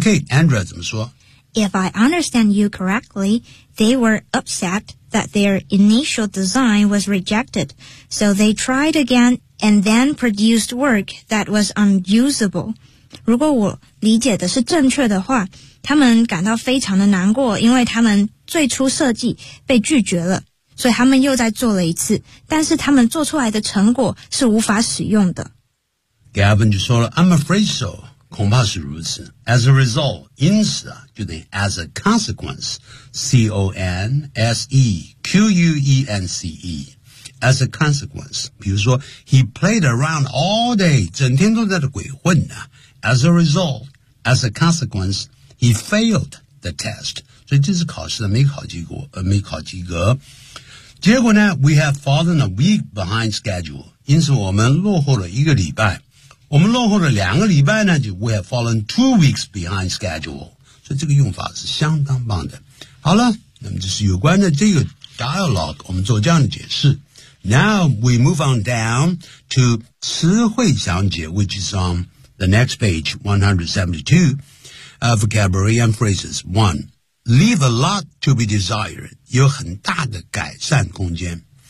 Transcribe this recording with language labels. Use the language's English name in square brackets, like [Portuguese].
[English] If I understand you correctly, they were upset that their initial design was rejected, so they tried again and then produced work that was unusable. [Chinese] 如果我理解的是正确的话，他们感到非常的难过，因为他们最初设计被拒绝了，所以他们又再做了一次，但是他们做出来的成果是无法使用的。 Gavin 就说了 [English] I'm afraid so, [Chinese] 恐怕是如此。 [English] As a result, [Chinese] 因此啊，就等于 [English] as a consequence, C-O-N-S-E-Q-U-E-N-C-E, as a consequence, [Chinese] 比如说 [English] he played around all day, [Chinese] 整天都在这鬼混啊。 [English] As a result, as a consequence, he failed the test. [Chinese] 所以这次考试没考及格，结果呢 [English] we have fallen a week behind schedule, [Chinese] 因此我们落后了一个礼拜。我们落后了两个礼拜呢，就 [English] we have fallen 2 weeks behind schedule. [Chinese] 所以这个用法是相当棒的。好了，那么这是有关的这个 dialogue, 我们做这样的解释。 [English] Now we move on down to [Chinese] 词汇详解 [English] which is on the next page, 172, vocabulary and phrases. 1. Leave a lot to be desired, [Chinese] 有很大的改善空间。